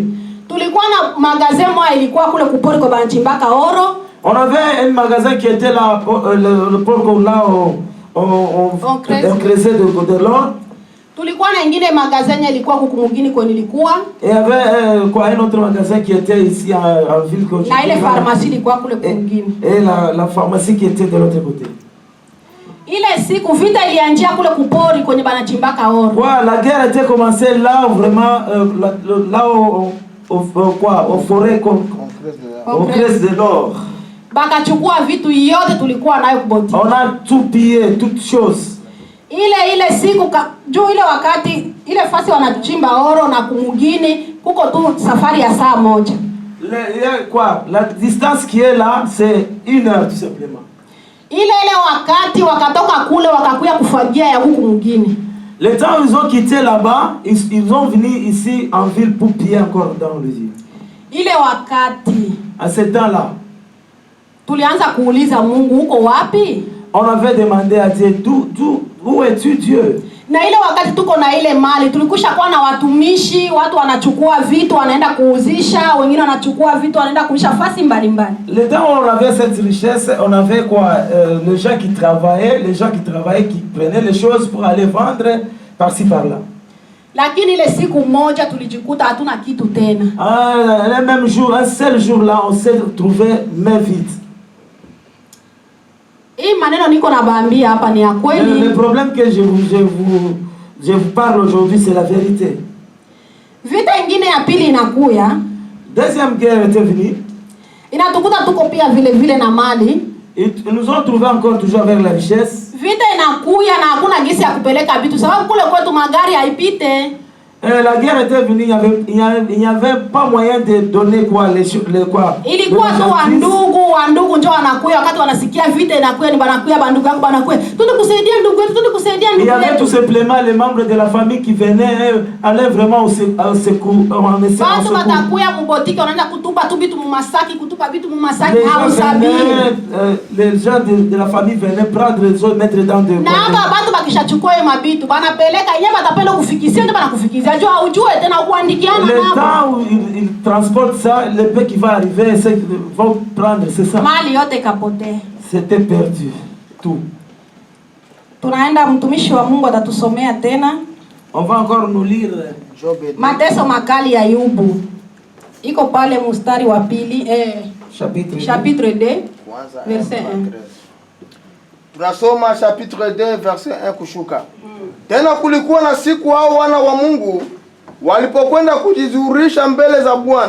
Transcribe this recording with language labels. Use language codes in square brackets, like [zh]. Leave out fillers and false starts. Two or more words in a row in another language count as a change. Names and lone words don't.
[sw] Tulikuwa na magasin moja ilikuwa kule kupori kwa Banchimbaka Oro. [fr] On avait un magasin qui était là le port là on creusait de l'or. [sw] Tulikuwa na ingine magasin ilikuwa huku mugini kwa nilikuwa. [fr] Et avait quoi un autre magasin qui était ici en ville que [sw] na ile pharmacie ilikuwa kule mugini. [fr] Et la pharmacie qui était de l'autre côté. [sw] Ile siku vita ilianzia kule kupori kwenye Banchimbaka Oro. [fr] Ouais, la guerre était commencée là vraiment là au forêt on creuse de l'or. [sw] Bakachukua vitu yote tulikuwa nayo kuboti. [fr] On a tout pillé, toutes choses. [sw] Ile siku juu ile wakati ile fasi wanachimba oro na kumugini kuko tu safari ya saa moja. [fr] La distance qui est là c'est 1 heure tout simplement. [sw] Ile wakati wakatoka kule wakakuya kufagia ya huku mugini. [fr] Le temps ils ont quitté là-bas, ils ont venu ici en ville pour piller encore dans le ville. [sw] Ile wakati [fr] à ce temps-là [sw] tulianza kuuliza Mungu uko wapi? [fr] On avait demandé à Dieu, où es-tu Dieu? [sw] Na ile wakati tuko na ile mali tulikusha kuwa na watumishi, watu wanachukua vitu wanaenda kuuzisha, wengine wanachukua vitu wanaenda kuisha fasi mbalimbali. [fr] Le temps où on avait cette richesse, on avait quoi, les gens qui travaillaient, qui prenaient les choses pour aller vendre par-ci par-là. [sw] Lakini ile siku moja tulijikuta hatuna kitu tena. [fr] Le même jour, un seul jour là, on s'est retrouvé main vide. [sw] Hii maneno niko nabaambia hapa ni ya kweli. [fr] Le problème que je vous parle aujourd'hui, c'est la vérité. [sw] Vita ingine ya pili inakuya. [fr] Deuxième guerre était venue. [sw] Inatukuta tuko pia vile na mali. [fr] Et nous ont trouvé encore toujours avec la richesse. [sw] Vita inakuya na hakuna gisi ya kupeleka vitu sababu kule kwetu magari haipite. [fr] La guerre était venue, il n'y avait pas moyen de donner quoi quoi. [sw] Ilikuwa tu wandugu njoo wanakuya wakati wanasikia vita inakuya ni banakuya bandugu yako banakuya. Tunakusaidia ndugu yetu, tunakusaidia ndugu yetu. [fr] Il y avait tout simplement les membres de la famille qui venaient aller vraiment au secours. [sw] Watu watakuya mbotiki wanaenda kutupa tu vitu mumasaki, kutupa vitu mumasaki au sabini. [fr] Les gens de la famille venaient prendre les autres mettre dans de. [sw] Na hapa watu bakishachukua hiyo mabitu banapeleka yeye batapenda kufikisia ndio banakufikisia. [fr] Le temps où ils transportent ça, le peu qui va arriver, vont prendre, c'est ça. C'était perdu, tout. [sw] Tunaenda mtumishi wa Mungu atatusomea tena. [fr] On va encore nous lire [sw] mateso makali ya Ayubu. Iko pale mstari wa pili [fr] chapitre 2 verset 1. [sw] Tunasoma [fr] chapitre 2 verset 1 [sw] kushuka. Tena kulikuwa na siku hao wana wa Mungu walipokwenda kujizurisha mbele za Bwana.